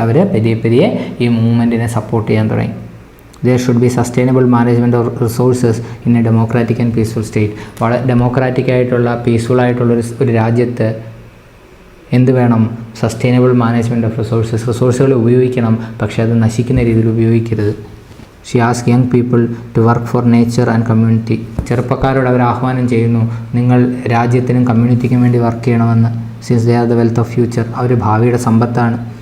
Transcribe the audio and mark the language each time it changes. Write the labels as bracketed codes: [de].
[ml] അവർ പതിയെ ഈ മൂവ്മെൻറ്റിനെ സപ്പോർട്ട് ചെയ്യാൻ തുടങ്ങി. [en] There should be sustainable management of resources in a democratic and peaceful state. [ml] വളരെ ഡെമോക്രാറ്റിക് ആയിട്ടുള്ള പീസ്ഫുൾ ആയിട്ടുള്ള ഒരു രാജ്യത്ത് എന്ത് വേണം? [en] Sustainable management of resources. [ml] റിസോഴ്സുകൾ ഉപയോഗിക്കണം, പക്ഷേ അത് നശിക്കുന്ന രീതിയിൽ ഉപയോഗിക്കരുത്. [en] She ask young people to work for nature and community. [ml] ചെറുപ്പക്കാരോട് അവർ ആഹ്വാനം ചെയ്യുന്നു, നിങ്ങൾ രാജ്യത്തിനും കമ്മ്യൂണിറ്റിക്കും വേണ്ടി വർക്ക് ചെയ്യണമെന്ന്. [en] Since they are the wealth of future. [ml] അവർ ഭാവിയുടെ സമ്പത്താണ്.